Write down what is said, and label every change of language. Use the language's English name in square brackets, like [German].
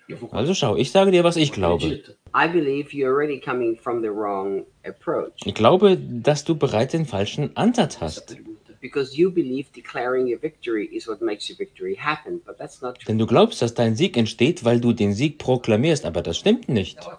[German] Also schau, ich sage dir, was ich glaube. [English] I believe you're already coming from the wrong approach. [German] Ich glaube, dass du bereits den falschen Ansatz hast. [English] Because you believe declaring your victory is what makes your victory happen, but that's not true. [German] Denn du glaubst, dass dein Sieg entsteht, weil du den Sieg proklamierst, aber das stimmt nicht.